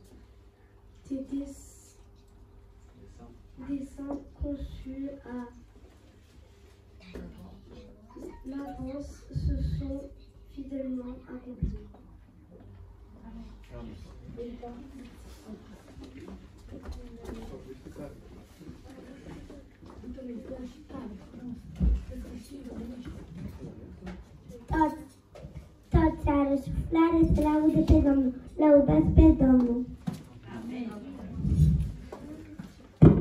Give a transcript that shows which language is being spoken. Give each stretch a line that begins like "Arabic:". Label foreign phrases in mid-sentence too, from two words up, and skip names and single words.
French: Tes desseins conçus à l'avance se sont fidèlement accomplis.
Romanian: Tot s-a răsuflat să laude pe Domnul, lăudați pe Domnul. Amen.